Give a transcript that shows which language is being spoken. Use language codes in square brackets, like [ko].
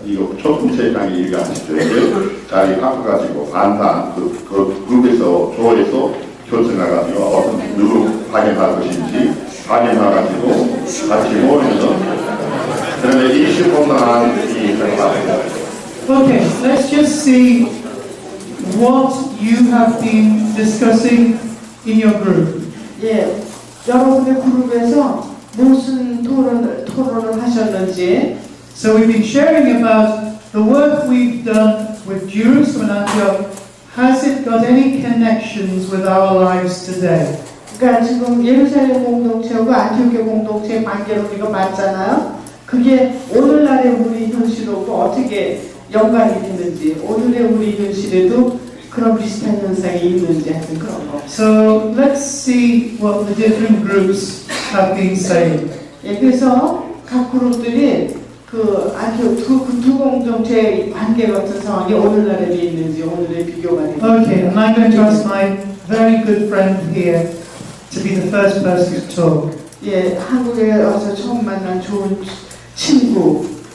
[ko] 이거 첫 번째 강의 얘기하시죠. 자기 바꿔가지고 반반 그 그룹에서 조에서 결정해가지고 어떤 누구 확인할 것인지 확인해가지고 같이 모이면서 그다음에 20분 동안 이 생각합니다. [en] Okay, let's just see what you have been discussing in your group. [ko] 예, 여러분의 그룹에서 무슨 토론을 하셨는지. [en] So we've been sharing about the work we've done with Jerusalem and Antioch. Has it got any connections with our lives today? [ko] 그러니까 지금 예루살렘 공동체하고 안티오케 공동체의 관계를 우리가 봤잖아요. 그게 오늘날의 우리 현실하고 어떻게 연관이 있는지, 오늘의 우리 현실에도 그런 비슷한 현상이 있는지 하여튼 그런 거. [en] So let's see what the different groups have been saying. [ko] 예, 그래서 각 그룹들이 그 두 공동체의 관계 같은 상황이 오늘날에 있는지 오늘의 비교가 되는지. [en] Okay, and I'm going to ask my very good friend here to be the first person to talk. [ko] 예, 한국에 와서 처음 만난 좋은 친구.